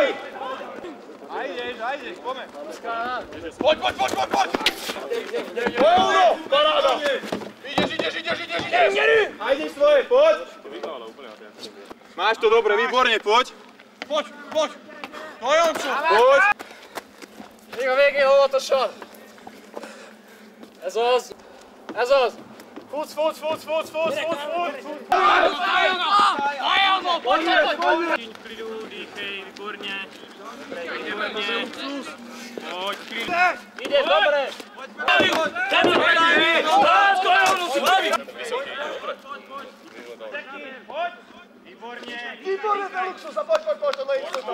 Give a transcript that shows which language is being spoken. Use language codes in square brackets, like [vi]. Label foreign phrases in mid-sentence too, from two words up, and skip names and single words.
[sk] A ideš, poďme. Poď! Paráda! Ideš! A ideš svoje, poď! Máš to dobre, výborne, poď! Poď! No Jončo! Poď! [hu] Még a végén óvatosan! Ez az! Futsz! Álljon! [cs] Pojď! Klidu, dýchej, výborně. Pojď, klidu. [sk] Ide, dobre! [cs] Pojď! Výborně. [sk] Výborne, to luxus, a poď, [cs] tohle je istoта.